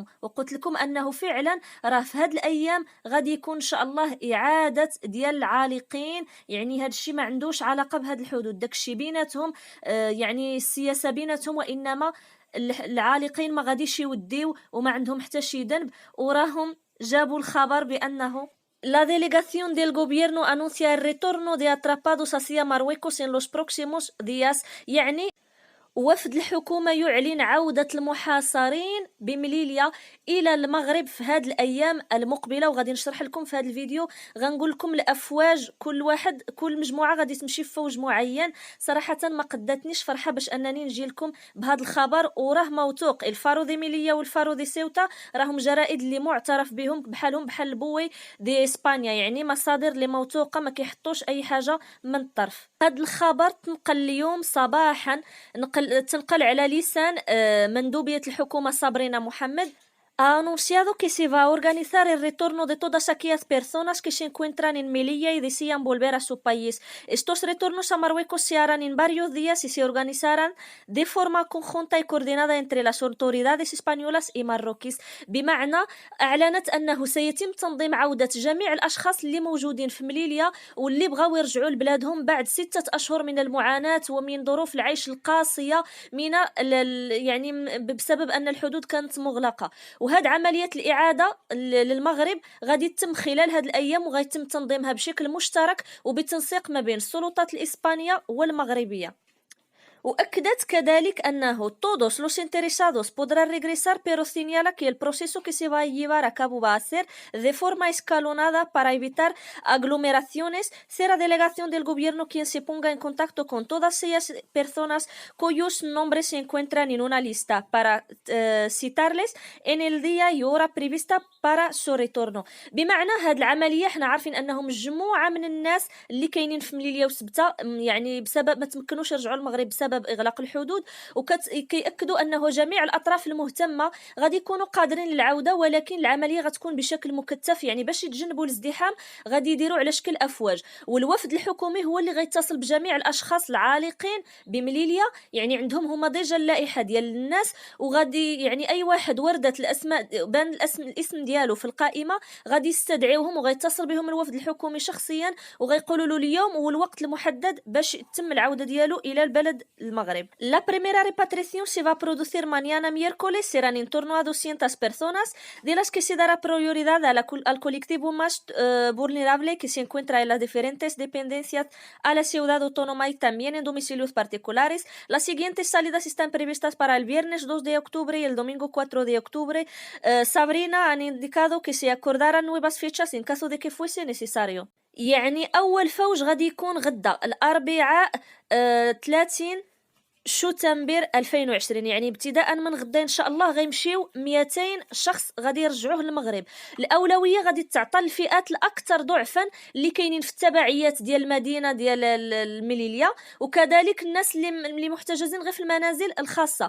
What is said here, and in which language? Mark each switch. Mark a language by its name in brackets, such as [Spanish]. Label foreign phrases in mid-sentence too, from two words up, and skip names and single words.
[Arabic] وقلت لكم انه فعلا راه في هاد الايام غادي يكون ان شاء الله اعاده ديال العالقين. يعني هاد الشيء ما عندوش علاقه بهاد الحدود، داكشي بيناتهم يعني السياسه بيناتهم، وانما العالقين ما غاديش يوديو وما عندهم حتى شي ذنب. وراهم جابوا الخبر بانه [Spanish] La delegación del gobierno anuncia el retorno de atrapados hacia Marruecos en los próximos días. [Arabic] يعني وفد الحكومة يعلن عودة المحاصرين بمليليا إلى المغرب في هذه الأيام المقبلة. وغادي نشرح لكم في هذا الفيديو، غنقول لكم الأفواج، كل مجموعة غادي تمشي في فوج معين. صراحة ما قدتنيش فرحة باش أنني نجي لكم بهذا الخبر، وراه موثوق. الفارو دي ميليا والفارو دي سيوتا راهم جرائد اللي معترف بهم، بحال البوي دي إسبانيا، يعني مصادر اللي موثوقة، ما كيحطوش أي حاجة من الطرف. هذا الخبر تنقل اليوم صباحا، تنقل على لسان مندوبية الحكومة صابرينا محمد. [Spanish] Ha anunciado que se va a organizar el retorno de todas aquellas personas que se encuentran en Melilla y desean volver a su país. Estos retornos a Marruecos se harán en varios días y se organizarán de forma conjunta y coordinada entre las autoridades españolas y marroquíes. [Arabic] بمعنى أعلنت أنه سيتم تنظيم عودة جميع الأشخاص اللي موجودين في مليليا واللي بغاو يرجعوا لبلادهم بعد 6 أشهر من المعاناة ومن ظروف العيش القاسية، يعني بسبب أن الحدود كانت مغلقة. وهاد عملية الإعادة للمغرب غادي تتم خلال هاد الأيام، وغيتم تنظيمها بشكل مشترك وبتنسيق ما بين السلطات الإسبانية والمغربية. وأكدت كذلك أنه [Spanish] todos los interesados podrán regresar, pero señala que el proceso que se va a llevar a cabo va a ser de forma escalonada para evitar aglomeraciones. Será delegación del gobierno quien se ponga en contacto con todas aquellas personas cuyos nombres se encuentran en una lista para citarles en el día y hora prevista para su retorno. [Arabic] بمعنى هاد العملية احنا عارفين أنهم مجموعة من الناس اللي كاينين في مليليا وسبتة، يعني بسبب ما تمكنوش يرجعوا المغرب بسبب إغلاق الحدود، وكيأكدوا أنه جميع الأطراف المهتمة غادي يكونوا قادرين للعودة، ولكن العملية غتكون بشكل مكثف. يعني باش يتجنبوا الازدحام غادي يديروا على شكل أفواج، والوفد الحكومي هو اللي غيتصل بجميع الأشخاص العالقين بمليليا. يعني عندهم هما ديجا اللائحة ديال الناس، وغادي يعني أي واحد وردت الأسماء بان الاسم ديالو في القائمة غادي يستدعيوهم وغيتصل بهم الوفد الحكومي شخصيا، وغيقولوا له اليوم والوقت المحدد باش تتم العودة ديالو إلى البلد المغرب. [Spanish] La primera repatriación se va a producir mañana miércoles, serán en torno a 200 personas, de las que se dará prioridad al colectivo más vulnerable que se encuentra en las diferentes dependencias a la ciudad autónoma y también en domicilios particulares. Las siguientes salidas están previstas para el viernes 2 de octubre y el domingo 4 de octubre. Sabrina han indicado que se acordarán nuevas fechas en caso de que fuese necesario. [Arabic] يعني أول فوج غادي يكون غدا الأربعاء 30 شتنبر 2020، يعني ابتداء من غدا ان شاء الله غيمشيو 200 شخص غادي يرجعوه للمغرب. الاولويه غادي تعطى للفئات الاكثر ضعفا اللي كاينين في التبعيات ديال المدينه ديال المليليه، وكذلك الناس اللي محتجزين غير في المنازل الخاصه.